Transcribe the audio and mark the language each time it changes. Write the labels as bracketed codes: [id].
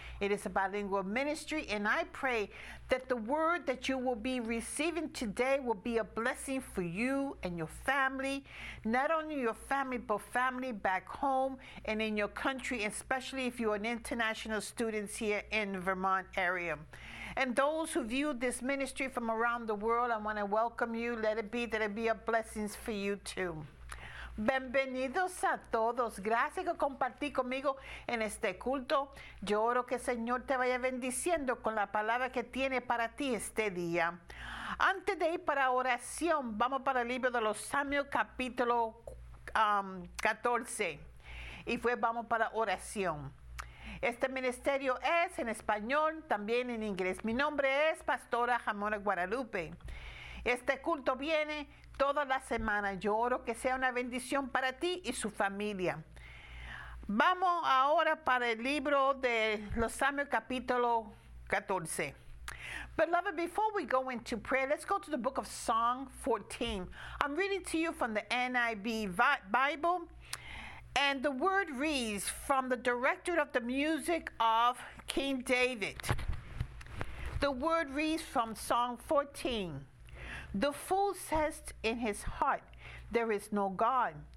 [en] It is a bilingual ministry, and I pray that the word that you will be receiving today will be a blessing for you and your family, not only your family, but family back home and in your country, especially if you are an international student here in Vermont area. And those who view this ministry from around the world, I want to welcome you. Let it be that it be a blessing for you too. [es] Bienvenidos a todos. Gracias por compartir conmigo en este culto. Yo oro que el Señor te vaya bendiciendo con la palabra que tiene para ti este día. Antes de ir para oración, vamos para el libro de los Salmos, capítulo 14. Y fue vamos para oración. Este ministerio es en español, también en inglés. Mi nombre es Pastora Ramona Guadalupe. Este culto viene toda la semana. Yo oro que sea una bendición para ti y su familia. Vamos ahora para el libro de los Salmos, capítulo 14. [en] Beloved, before we go into prayer, let's go to the book of Psalm 14. I'm reading to you from the NIV Bible. And the word reads from the director of the music of King David. The word reads from Psalm 14. The fool says in his heart, there is no God.